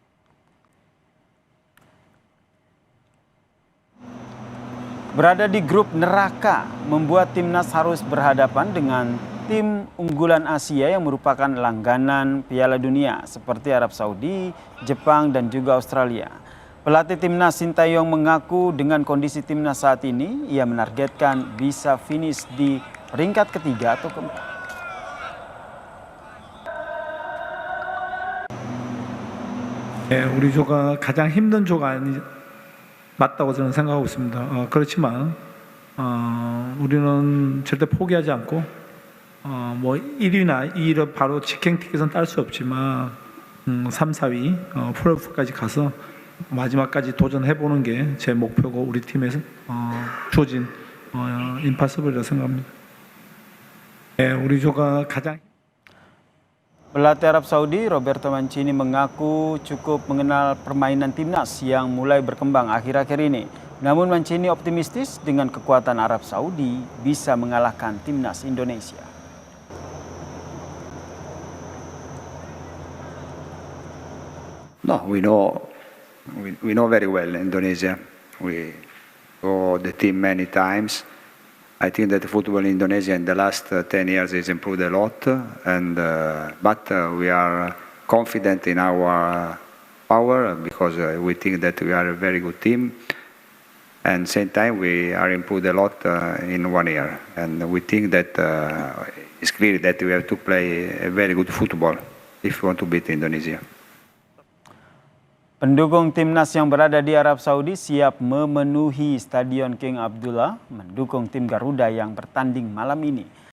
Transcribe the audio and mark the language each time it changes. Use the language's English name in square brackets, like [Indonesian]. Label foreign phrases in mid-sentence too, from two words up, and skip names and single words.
[Indonesian] Berada di grup neraka membuat Timnas harus berhadapan dengan tim unggulan Asia yang merupakan langganan Piala Dunia seperti Arab Saudi, Jepang, dan juga Australia. Pelatih Timnas Sintayong mengaku dengan kondisi Timnas saat ini, ia menargetkan bisa finish di peringkat ketiga atau keempat. [Korean] 우리 조가 가장 힘든 조가 맞다고 저는 생각하고 있습니다. 그렇지만 우리는 절대 포기하지 않고 뭐 1위나 2위를 바로 직행티켓은 딸 수 없지만 3, 4위 플레이오프까지 가서 마지막까지 도전해보는 게 제 목표고 우리 팀에서 주어진 임파서블이라고 생각합니다. 우리 조가 가장 [Indonesian] Pelatih Arab Saudi Roberto Mancini mengaku cukup mengenal permainan Timnas yang mulai berkembang akhir-akhir ini. Namun Mancini optimistis dengan kekuatan Arab Saudi bisa mengalahkan Timnas Indonesia. [English] No, we know very well Indonesia. We go the team many times. I think that the football in Indonesia in the last 10 years has improved a lot, and but we are confident in our power because we think that we are a very good team. And same time we are improved a lot in 1 year, and we think that it's clear that we have to play a very good football if we want to beat Indonesia. [Indonesian] Pendukung Timnas yang berada di Arab Saudi siap memenuhi Stadion King Abdullah mendukung tim Garuda yang bertanding malam ini.